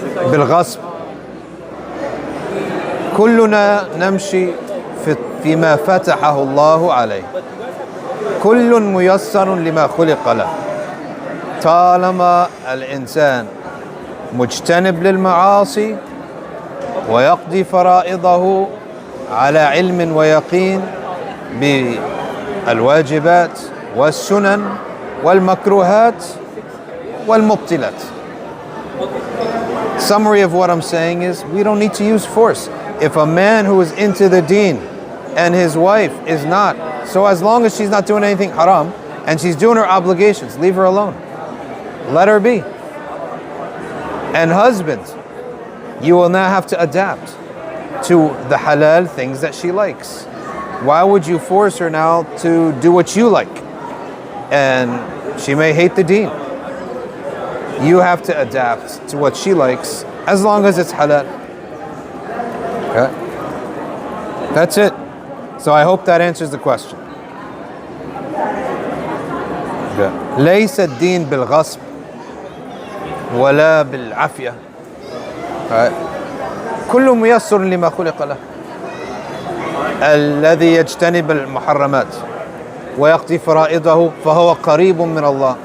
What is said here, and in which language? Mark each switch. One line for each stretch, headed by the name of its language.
Arabic: بالغصب كلنا نمشي فيما فتحه الله عليه كل ميسر لما خلق له طالما الإنسان مجتنب للمعاصي ويقضي فرائضه على علم ويقين بالواجبات والسنن والمكروهات والمبطلات.
English: Summary of what I'm saying is we don't need to use force. If a man who is into the deen and his wife is not, so as long as she's not doing anything haram and she's doing her obligations, leave her alone. Let her be. And husbands, you will now have to adapt to the halal things that she likes. Why would you force her now to do what you like? And she may hate the deen. You have to adapt to what she likes as long as it's halal. Okay? That's it. So I hope that answers the question. Okay.
Arabic: ليس الدين بالغصب ولا بالعافية. كل ميسر لما خلق له. الذي يجتنب المحرمات ويقضي فرائضه فهو قريب من الله.